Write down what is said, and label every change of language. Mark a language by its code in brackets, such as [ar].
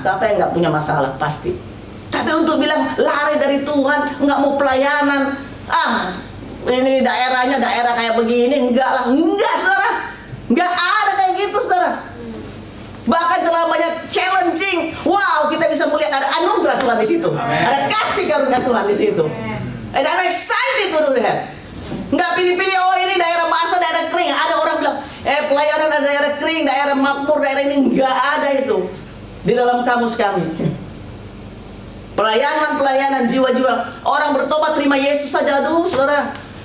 [id] Siapa yang nggak punya masalah, pasti. Tapi untuk bilang lari dari Tuhan, nggak mau pelayanan, ini daerahnya daerah kayak begini, enggak lah, enggak, saudara. Enggak ada kayak gitu, saudara. Bahkan terlalu banyak challenging. Wow, kita bisa melihat ada anugerah Tuhan di situ. Amen. Ada kasih karunia Tuhan di situ. [en] And I'm excited to do that. [id] Enggak pilih-pilih, oh ini daerah basah, daerah kering. Ada orang bilang, pelayanan ada daerah kering, daerah makmur, daerah ini. Enggak ada itu di dalam kamus kami. Pelayanan jiwa-jiwa, orang bertobat terima Yesus saja, aduh, saudara.